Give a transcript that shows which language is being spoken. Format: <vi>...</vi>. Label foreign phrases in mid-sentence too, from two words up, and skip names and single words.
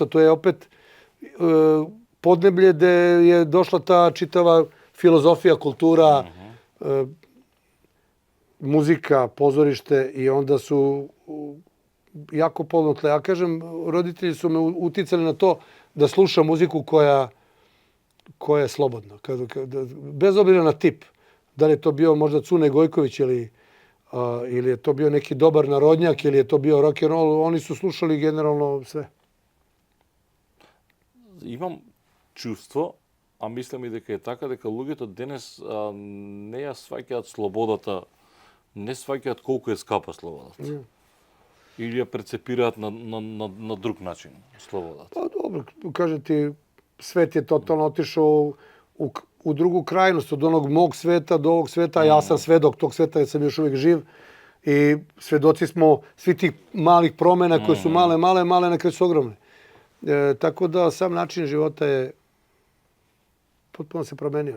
<sr>To je opet podneblje gde je došla ta čitava filozofija, kultura, muzika, pozorište i onda su jako podnotle. Ja kažem, roditelji su me uticali na to da slušam muziku koja je slobodna. Bez obzira na tip. Da li je to bio možda Cune Gojković ili je to bio neki dobar narodnjak ili je to bio</sr> <en>rock and roll,</en> <sr>oni su slušali generalno sve.</sr> <mk>Имам чувство, а мислам и дека е така, дека луѓето денес не ја сваќаат слободата, не сваќаат колку е скапа слободата. Или ја прецепираат на друг начин слободата.</mk> <sr>Pa dobro, kažem ti, svet je totalno otišao u drugu krajnost, od onog mog sveta do ovog sveta. Ja sam svedok tog sveta, jer sam još uvijek živ. I svedoci smo svi tih malih promjena koje su male, na kraju su ogromne. Tako da sam način života je potpuno se promenio.</sr>